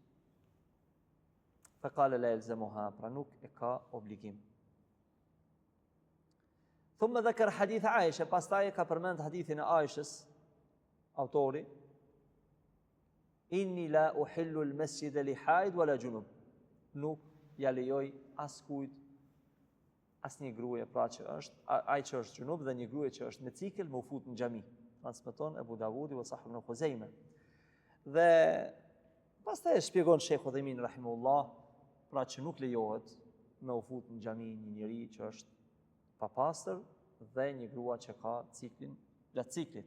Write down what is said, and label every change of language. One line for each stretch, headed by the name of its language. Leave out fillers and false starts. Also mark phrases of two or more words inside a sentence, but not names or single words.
Arabic: فقال لا يلزمها,
Albanian: pra nuk e ka obligim.
Arabic: ثم ذكر حديث عائشة.
Albanian: Pastaj ka përmend hadithin e Aishës, autori,
Arabic: إني لا أحل المسجد لحائض ولا جنب.
Albanian: Nuk ja lejoj askujt, asnjë gruaje pra që është, ai që është junub dhe një gruaje që është me cikël më u fut në xhami. Transmeton Abu Davudi wa Sahih ibn Khuzaimah. Dhe pastaj e shpjegon Sheikh Udhaimin rahimahullah, pra që nuk lejohet me u fut në xhami një njeri që është papastër dhe një grua që ka ciklin gjatë ciklit.